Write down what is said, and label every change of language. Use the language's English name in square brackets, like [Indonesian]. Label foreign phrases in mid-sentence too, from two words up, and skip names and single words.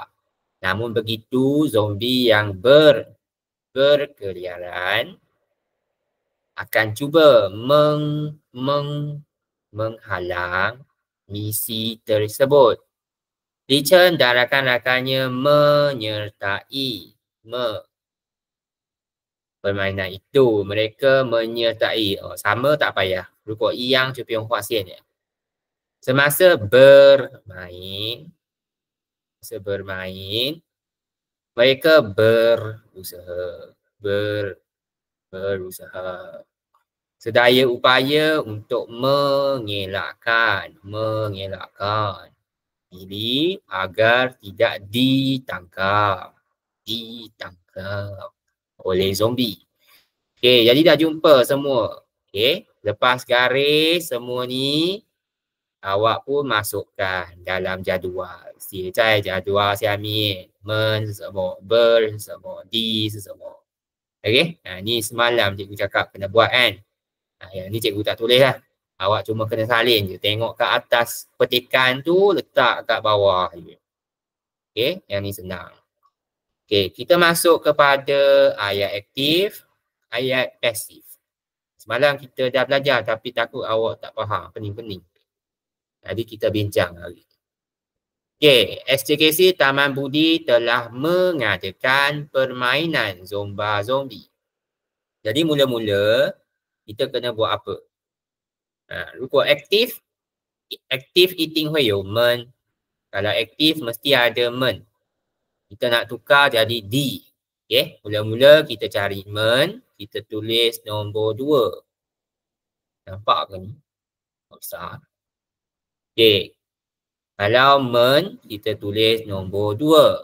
[Malay] Namun begitu, zombie yang berkeliaran akan cuba menghalang misi tersebut. Richard dan rakan-rakannya menyertai permainan itu. Mereka menyertai. Sama tak payah. [Chinese] 如果一样就不用划线了. [Malay] Semasa bermain, mereka berusaha sedaya upaya untuk mengelakkan diri agar tidak ditangkap oleh zombie. Okey, jadi dah jumpa semua. Okey, lepas garis semua ni, awak pun masukkan dalam jadual. [Chinese] 写在jadual 下面 men 是什么 ber 是什么 di 是什么. [Malay] Okey, ni semalam cikgu cakap kena buat kan. Yang ni cikgu tak tulis lah. Awak cuma kena salin je. Tengok kat atas petikan tu, letak kat bawah je. Okey, yang ni senang. Okey, kita masuk kepada ayat aktif, ayat pasif. Semalam kita dah belajar tapi takut awak tak faham, pening-pening. Jadi kita bincang hari. Okey, SJKC Taman Budi telah mengadakan permainan zomba zombie. Jadi mula-mula kita kena buat apa? [Chinese] 如果 aktif, Aktif 一定会有 men. [Malay] Kalau aktif mesti ada men. Kita nak tukar jadi D. Okay. Mula-mula kita cari men. Kita tulis nombor 2. Nampak ke ni? Besar. Okay. Kalau men, kita tulis nombor 2.